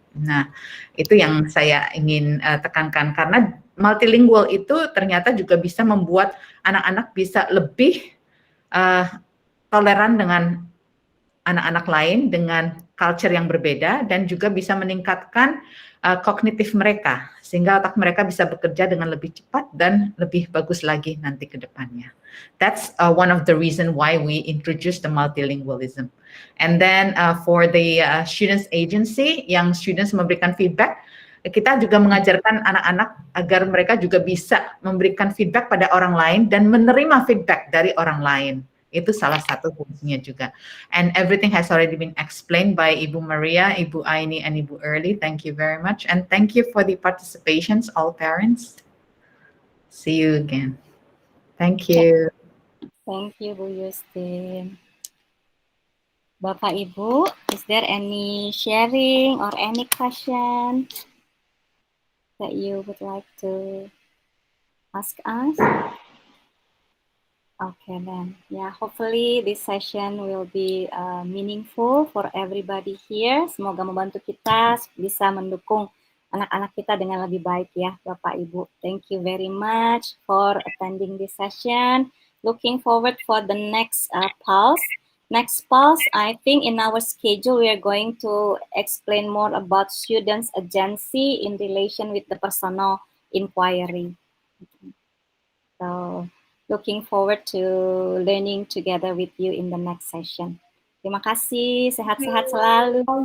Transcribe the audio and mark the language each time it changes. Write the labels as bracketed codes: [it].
[id] Nah, itu yang saya ingin tekankan karena multilingual itu ternyata juga bisa membuat anak-anak bisa lebih toleran dengan anak-anak lain dengan culture yang berbeda dan juga bisa meningkatkan kognitif mereka sehingga otak mereka bisa bekerja dengan lebih cepat dan lebih bagus lagi nanti ke depannya. [en] That's one of the reason why we introduce the multilingualism. And then for the students agency [id] yang students memberikan feedback, kita juga mengajarkan anak-anak agar mereka juga bisa memberikan feedback pada orang lain dan menerima feedback dari orang lain. Itu salah satu fungsinya juga. [en] And everything has already been explained by Ibu Maria, Ibu Aini, and Ibu Early. Thank you very much. And thank you for the participations, all parents. See you again. Thank you. Thank you, Bu Justin. Bapak Ibu, is there any sharing or any question that you would like to ask us? Okay then, yeah, hopefully this session will be meaningful for everybody here. [id] Semoga membantu kita bisa mendukung anak-anak kita dengan lebih baik ya, Bapak Ibu. [en] Thank you very much for attending this session. Looking forward for the next pulse. Next pulse, I think in our schedule we are going to explain more about students' agency in relation with the personal inquiry. So, looking forward to learning together with you in the next session. [id] Terima kasih, sehat-sehat selalu.